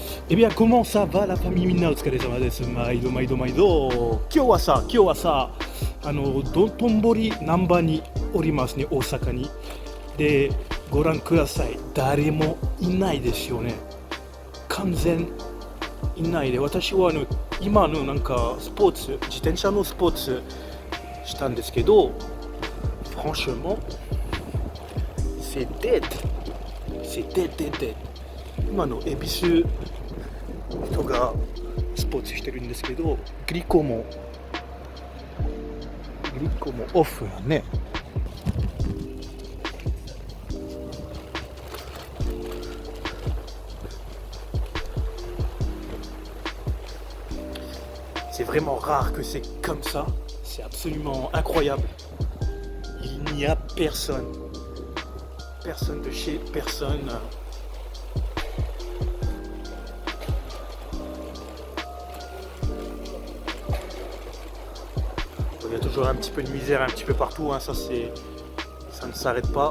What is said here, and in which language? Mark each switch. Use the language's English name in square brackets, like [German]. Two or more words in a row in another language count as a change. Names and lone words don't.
[French] Eh bien, comment ça va la famille [Japanese] みんなお疲れ様です。毎度毎度毎度。今日はさ、道頓堀難波におりますね、大阪に。で、ご覧ください。誰もいないですよね。完全いないで、私は今のなんかスポーツ、自転車のスポーツしたんですけど、 [French] franchement, c'est dead. C'est dead. [Japanese] 今の恵比寿人がスポーツしてるんですけど、グリコもオフやね。 [French] C'est vraiment rare que c'est comme ça, c'est absolument incroyable. Il n'y a personne de chez personne. Il y a toujours un petit peu de misère un petit peu partout, hein, ça ne s'arrête pas.